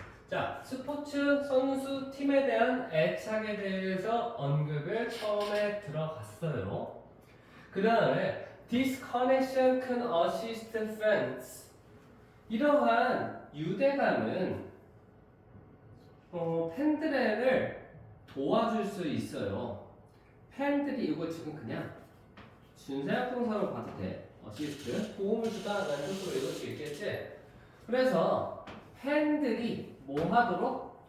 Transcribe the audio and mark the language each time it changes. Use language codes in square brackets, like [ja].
[ko] 자, 스포츠 선수 팀에 대한 애착에 대해서 언급을 처음에 들어갔어요. 그 다음에 [en] disconnection can assist fans. [ko] 이러한 유대감은 팬들을 도와줄 수 있어요. 팬들이 이거 지금 그냥 준사역동사로 봐도 돼. assist, 도움을 주다라는 뜻으로 읽을 수 있겠지? 그래서 팬들이 뭐 하도록?